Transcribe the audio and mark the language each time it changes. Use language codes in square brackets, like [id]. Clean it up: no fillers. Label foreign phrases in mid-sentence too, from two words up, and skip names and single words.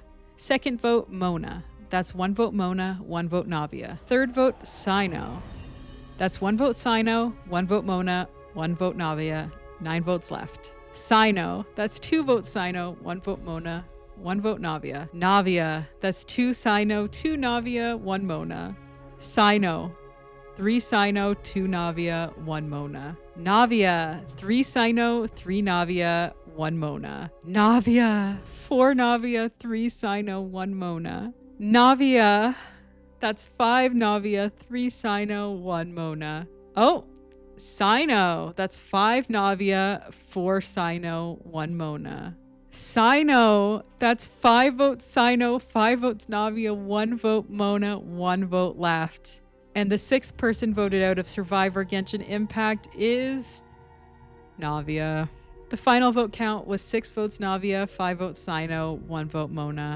[en] Second vote, Mona. That's 1 vote Mona, 1 vote Navia. Third vote, Cyno. That's 1 vote Cyno, 1 vote Mona, 1 vote Navia. 9 votes left. Cyno. That's 2 votes Cyno, 1 vote Mona, 1 vote Navia. Navia. That's 2 Cyno, 2 Navia, 1 Mona. Cyno. 3 Cyno, 2 Navia, 1 Mona. Navia. 3 Cyno, 3 Navia, 1 Mona. Navia. 4 Navia, 3 Cyno, 1 Mona. Navia. That's 5 Navia, 3 Cyno, 1 Mona. Oh, Cyno. That's 5 Navia, 4 Cyno, 1 Mona. Cyno. That's 5 votes Cyno, 5 votes Navia, 1 vote Mona, 1 vote left. And the 6th person voted out of Survivor Genshin Impact is Navia. The final vote count was 6 votes Navia, 5 votes Cyno, 1 vote Mona.